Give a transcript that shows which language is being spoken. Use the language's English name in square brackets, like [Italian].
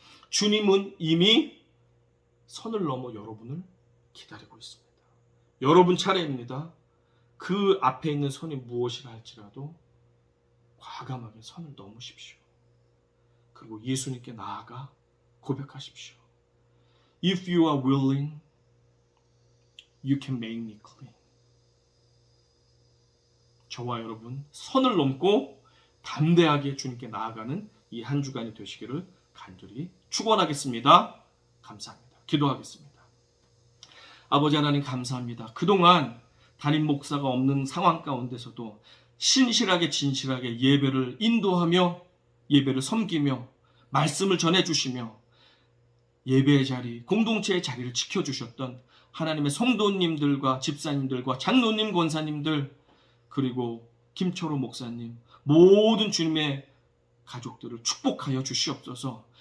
[Korean] 주님은 이미 선을 넘어 여러분을 기다리고 있습니다. 여러분 차례입니다. 그 앞에 있는 선이 무엇이라 할지라도 과감하게 선을 넘으십시오. 그리고 예수님께 나아가 고백하십시오. [English] If you are willing, you can make me clean. [Korean] 저와 여러분 선을 넘고 담대하게 주님께 나아가는 이 한 주간이 되시기를 간절히 축원하겠습니다. 감사합니다. 기도하겠습니다. 아버지 하나님 감사합니다. 그동안 담임 목사가 없는 상황 가운데서도 신실하게 진실하게 예배를 인도하며 예배를 섬기며 말씀을 전해주시며 예배의 자리, 공동체의 자리를 지켜주셨던 하나님의 성도님들과 집사님들과 장로님, 권사님들 그리고 김철호 목사님 모든 주님의 가족들을 축복하여 주시옵소서.